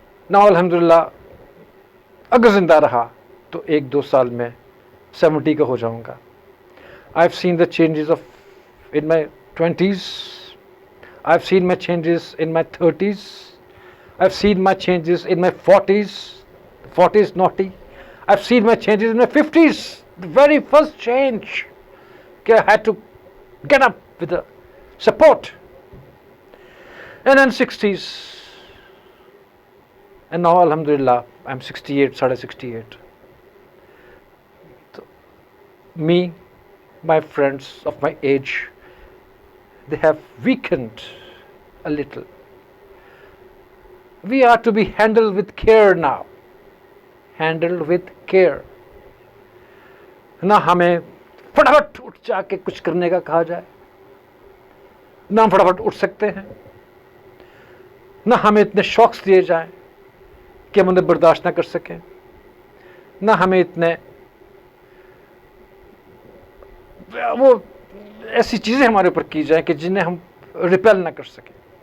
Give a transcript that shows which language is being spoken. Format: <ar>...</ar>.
<ur>نا الحمدللہ اگر زندہ رہا تو 1-2 سال میں 70 کا ہو جاؤں گا.</ur> <en>I have seen the changes of in my 20s. I've seen my changes in my 30s. I've seen my changes in my 40s. 40s naughty. I've seen my changes in my 50s. The very first change. I had to get up with the support. And then 60s. And now alhamdulillah I'm 68, 68. So, me, my friends of my age, they have weakened a little. We are to be handled with care now. Handled with care.</en> <ur>نہ ہمیں فٹافٹ اٹھ جا کے کچھ کرنے کا کہا جائے, نہ ہم فٹافٹ اٹھ سکتے ہیں, نہ ہمیں اتنے شوقس دیے جائیں کہ ہم انہیں برداشت نہ کر سکیں, نہ ہمیں اتنے وہ ایسی چیزیں ہمارے اوپر کی جائیں کہ جنہیں ہم ریپیل نہ کر سکیں.</ur>